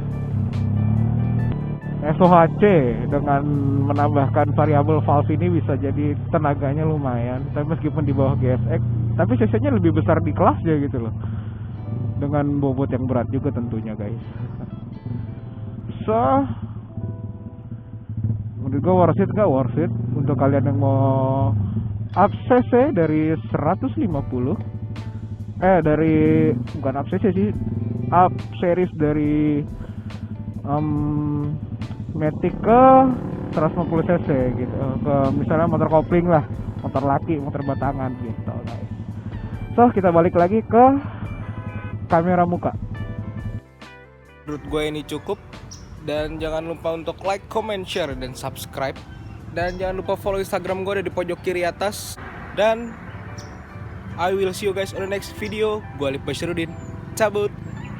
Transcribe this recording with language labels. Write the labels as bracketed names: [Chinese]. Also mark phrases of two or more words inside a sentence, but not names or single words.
[Indonesian] SOHC dengan menambahkan [English] variable valve [Indonesian] ini bisa jadi tenaganya lumayan, tapi meskipun di bawah GSX, tapi cc-nya lebih besar di kelasnya gitu loh, dengan bobot yang berat juga tentunya guys. So menurut gue [English] worth it [Indonesian] gak [English] worth it [Indonesian] untuk kalian yang mau up cc dari 150 dari bukan up cc sih, up series dari Matic ke 150 cc gitu, ke misalnya motor kopling lah, motor laki, motor batangan gitu guys. So kita balik lagi ke kamera muka. Menurut gue ini cukup. Dan jangan lupa untuk [English] like, comment, share, [Indonesian] dan subscribe. Dan jangan lupa follow Instagram gue ada di pojok kiri atas. [English] Dan I will see you guys on the next video. [Indonesian] Gue Alif Basirudin, cabut.